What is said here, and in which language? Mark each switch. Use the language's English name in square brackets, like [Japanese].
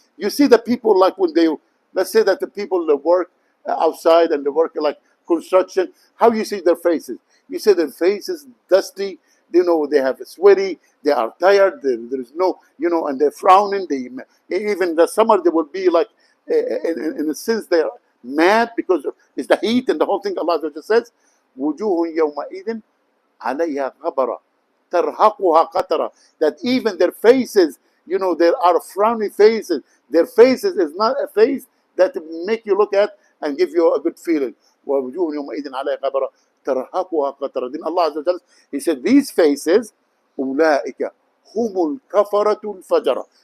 [English] You see the people, like when they, let's say that the people that work outside and they work like construction, how you see their faces? You see their faces dusty, they have sweaty, they are tired, there is no, and they're frowning. Even the summer they will be like, in a sense, they're mad because it's the heat and the whole thing. Allah just says, [Arabic] وُجُوهٌ يَوْمَئِذٍ عَلَيْهَا غَبَرَةٌ تَرْهَقُهَا قَتَرَةٌ. [English] That even their faces, there are frowny faces. Their faces is not a face that make you look at and give you a good feeling. [Arabic] وَوُجُوهٌ يَوْمَئِذٍ عَلَيْهَا غَبَرَةٌ تَرْهَقُهَا قَتَرَةٌ. [English] Then Allah Azza wa Jalla, He said, these faces, [Arabic] أُولَٰئِكَ هُمُ الْكَفَرَةُ الْفَجَرَةُ.